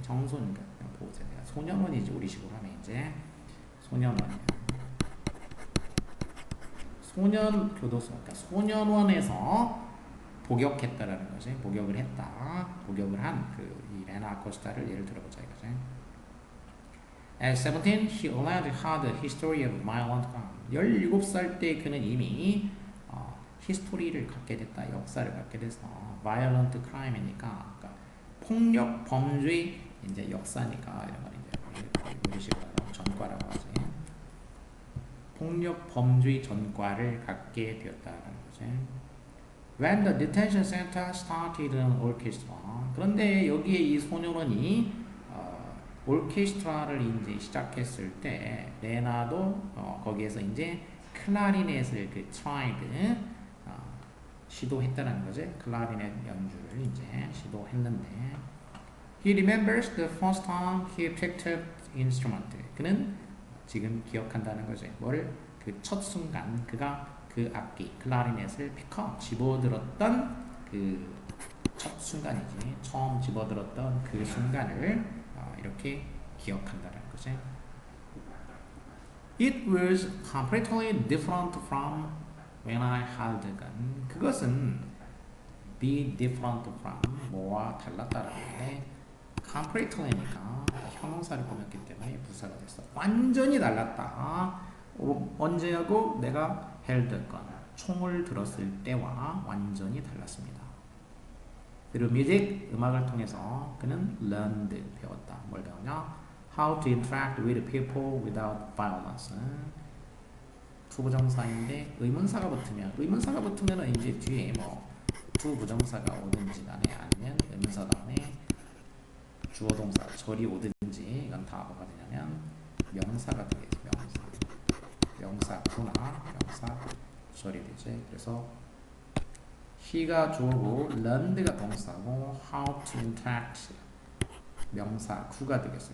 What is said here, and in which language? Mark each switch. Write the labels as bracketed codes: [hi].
[ko] 청소년이니까 보호센터. 소년원이지 우리식으로 하면 이제 소년원이야. 소년 교도소, 그러니까 소년원에서 복역했다라는 거지. 복역을 했다. 복역을 한 이 레나 아코스타를 예를 들어보자 이거지. [en] At 17, he already had a history of violent crime. [ko] 17살 때 그는 이미 히스토리를 갖게 됐다. 역사를 갖게 돼서 violent crime이니까 그러니까 폭력 범죄 이제 역사니까 이런 걸 이제 우리 식으로 전과라고 하지. 폭력 범죄 전과를 갖게 되었다는 거지. [en] When the detention center started an orchestra. [ko] 그런데 여기에 이 소년원이 오케스트라를 이제 시작했을 때 레나도 거기에서 이제 클라리넷을 그 tried 시도했다는 거지. 클라리넷 연주를 이제 시도했는데 [en] he remembers the first time he picked up instrument. [ko] 그는 지금 기억한다는 거지. 뭐를 그 첫 순간 그가 그 악기 클라리넷을 픽업 집어들었던 그 첫 순간이지. 처음 집어들었던 그 순간을 이렇게 기억한다는 거지. [en] It was completely different from when I held a gun. [ko] 그것은 be different from 뭐와 달랐다라는 건데 completely니까 형용사를 꾸몄기 때문에 부사가 됐어. 완전히 달랐다. 언제하고 내가 [en] held a gun [ko] 총을 들었을 때와 완전히 달랐습니다. 그리고 뮤직 음악을 통해서 그는 learned 배웠다. 뭘 배웠냐? [en] How to interact with people without violence. [ko] 투부정사인데 의문사가 붙으면 이제 뒤에 뭐 투부정사가 오든지 간에 아니면 의문사 다음에 주어동사 절이 오든지 이건 다 뭐가 되냐면 명사가 되겠지. 명사구나 명사 절이 되지. 그래서 he가 주어고 learned가 동사고 [en] how to interact [ko] 명사 구가 되겠어.